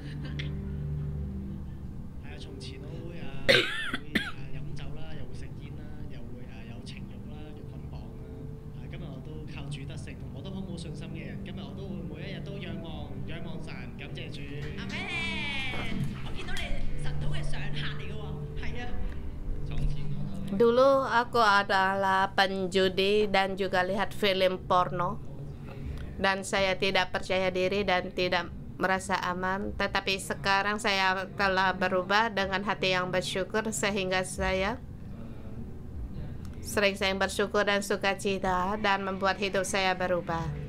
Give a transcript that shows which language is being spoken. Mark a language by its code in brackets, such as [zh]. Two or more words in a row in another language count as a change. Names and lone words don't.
[yue] 係啊，從前我會飲酒啦，又會食煙啦，又會有情慾啦，有捆綁啦。今日我都靠主得勝，我都好冇信心嘅人。今日我都會每一日都仰望神，感謝主。阿咩？我見到你神土嘅常客嚟嘅喎，係啊。從前我都 [id] Dulu aku adalah penjudi dan juga lihat film porno, dan saya tidak percaya diri dan tidak merasa aman. Tetapi sekarang saya telah berubah dengan hati yang bersyukur, sehingga saya sering bersyukur dan sukacita dan membuat hidup saya berubah.